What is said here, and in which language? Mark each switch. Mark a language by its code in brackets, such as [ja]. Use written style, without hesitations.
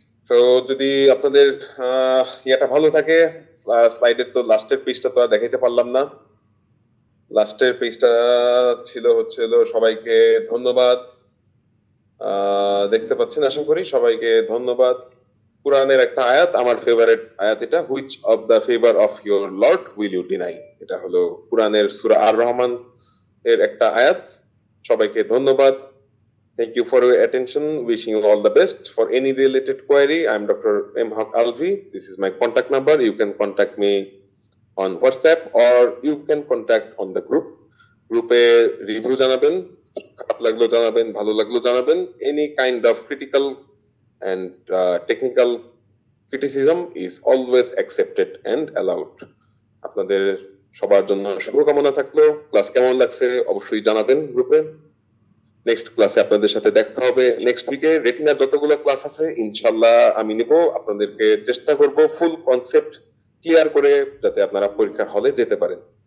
[bn] তো যদি আপনাদের ইয়েটা ভালো থাকে, স্লাইডের তো লাস্টের পেজটা তো আর দেখাইতে পারলাম না, লাস্টের পেজটা ছিল হচ্ছে সবাইকে ধন্যবাদ, দেখতে পাচ্ছেন আশা করি, সবাইকে ধন্যবাদ। কুরআনের একটা আয়াত, আমার ফেভারিট আয়াত এটা, [en] which of the favour of your lord will you deny, [bn] এটা হলো কুরআনের সূরা আর রহমান এর একটা আয়াত। সবাইকে ধন্যবাদ। [en] Thank you for your attention. Wishing you all the best. For any related query, I'm Dr. M. Haq Alvi. This is my contact number. You can contact me on WhatsApp or you can contact on the group. [bn] গ্রুপে review জানাবেন, খারাপ লাগলো জানাবেন, ভালো লাগলো জানাবেন। [en] Any kind of critical and technical criticism is always accepted and allowed. [bn] আপনাদের সবার জন্য শুভকামনা থাকলো। ক্লাস কেমন লাগছে অবশ্যই জানাবেন গ্রুপে। নেক্সট ক্লাসে আপনাদের সাথে দেখা হবে নেক্সট উইকে। রেটিনার যতগুলো ক্লাস আছে ইনশাআল্লাহ আমি নিব, আপনাদেরকে চেষ্টা করব ফুল কনসেপ্ট ক্লিয়ার করে যাতে আপনারা পরীক্ষার হলে যেতে পারেন।